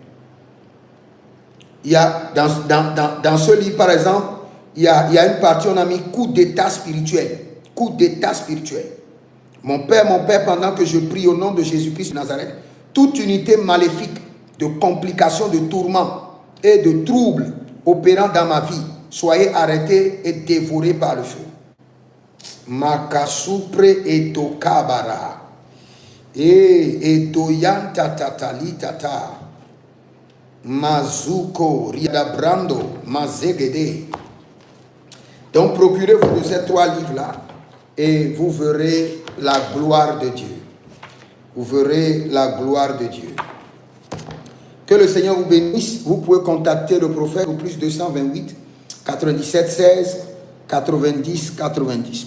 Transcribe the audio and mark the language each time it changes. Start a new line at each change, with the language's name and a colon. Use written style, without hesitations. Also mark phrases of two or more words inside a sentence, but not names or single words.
French: Il y a dans ce livre, par exemple, il y a une partie, on a mis coup d'état spirituel. Coup d'état spirituel. Mon Père, pendant que je prie au nom de Jésus-Christ de Nazareth, toute unité maléfique de complications, de tourments et de troubles opérant dans ma vie, soyez arrêtés et dévorés par le feu. Makasupre et tokabara. Et doyanta tatali tata. Mazuko riadabrando mazegede. Donc procurez-vous de ces 3 livres-là et vous verrez la gloire de Dieu. Vous verrez la gloire de Dieu. Que le Seigneur vous bénisse. Vous pouvez contacter le prophète au plus 228 97 16 90 90.